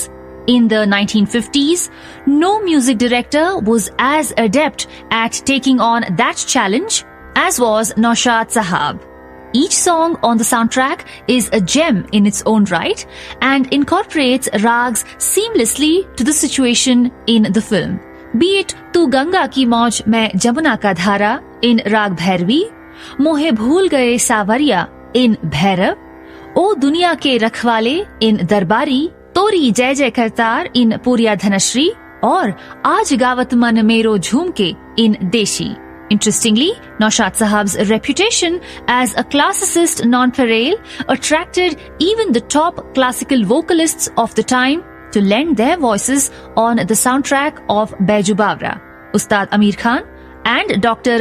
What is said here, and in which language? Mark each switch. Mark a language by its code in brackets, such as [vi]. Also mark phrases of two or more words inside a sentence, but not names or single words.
[en] In the 1950s, no music director was as adept at taking on that challenge as was Naushad Sahab. Each song on the soundtrack is a gem in its own right and incorporates rags seamlessly to the situation in the film. Be it Tu Ganga Ki Mauj Main Jamuna Ka Dhara in Rag Bhairavi, Mohe Bhool Gaye Sawariya in Bhairav, O Duniya Ke Rakhwale in Darbari, Tori Jai Jai Kartar in Puriya Dhanashri, और आज गावत मन मेरो झूम के in Deshi. Interestingly, Naushad Sahab's reputation as a classicist nonpareil attracted even the top classical vocalists of the time to lend their voices on the soundtrack of Baiju Bawra, Ustad Amir Khan and Dr.